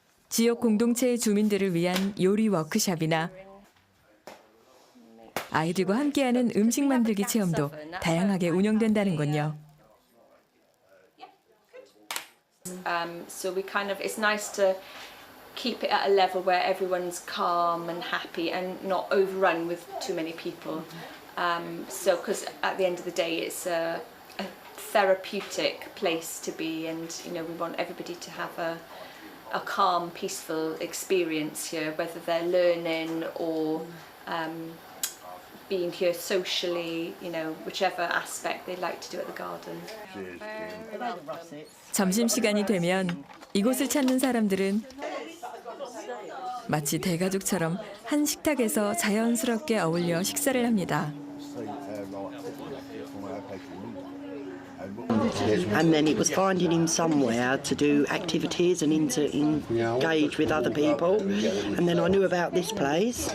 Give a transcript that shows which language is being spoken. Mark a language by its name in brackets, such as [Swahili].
[Korean] 지역 공동체의 주민들을 위한 요리 워크숍이나 아이들과 함께하는 음식 만들기 체험도 다양하게 운영된다는군요. [English] So it's nice to keep it at a level where everyone's calm and happy and not overrun with too many people. So because at the end of the day it's a therapeutic place to be, and we want everybody to have a calm, peaceful experience here, whether they're learning or being here socially, whichever aspect they like to do at the garden. [Korean] 점심시간이 되면 이곳을 찾는 사람들은 마치 대가족처럼 한 식탁에서 자연스럽게 어울려 식사를 합니다. [English] and then it was finding him somewhere to do activities and engage with other people, and then I knew about this place.